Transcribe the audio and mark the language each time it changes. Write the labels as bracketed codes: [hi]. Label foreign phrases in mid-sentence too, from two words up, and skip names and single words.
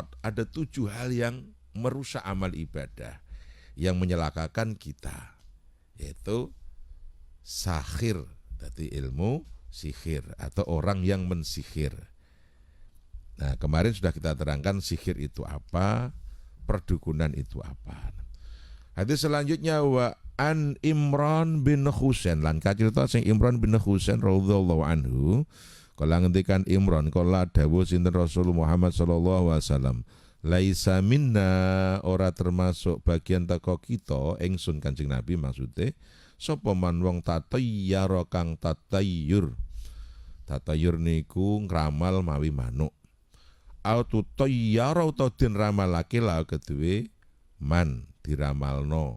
[id] Ada 7 hal yang merusak amal ibadah, yang menyelakakan kita, yaitu sahir, berarti ilmu sihir atau orang yang mensihir. Nah, kemarin sudah kita terangkan sihir itu apa, perdukunan itu apa. Hadis selanjutnya, [ar] وعن عمران بن حصين, [jv] lan kacerita sing Imran bin Husain [ar] رضي الله عنه, [jv] kala ngendikan Imran, kala dawuh sinten Rasul Muhammad [ar] صلى الله عليه وسلم ليس منا, [jv] ora termasuk bagian teko kita, ingsun Kanjeng Nabi maksude, sapa man wong tatayyara kang tatayyur. Tatayyur niku ngramal mawi manuk. [ar] أو تطير [jv] utawa den ramalake la keduwe man diramalno.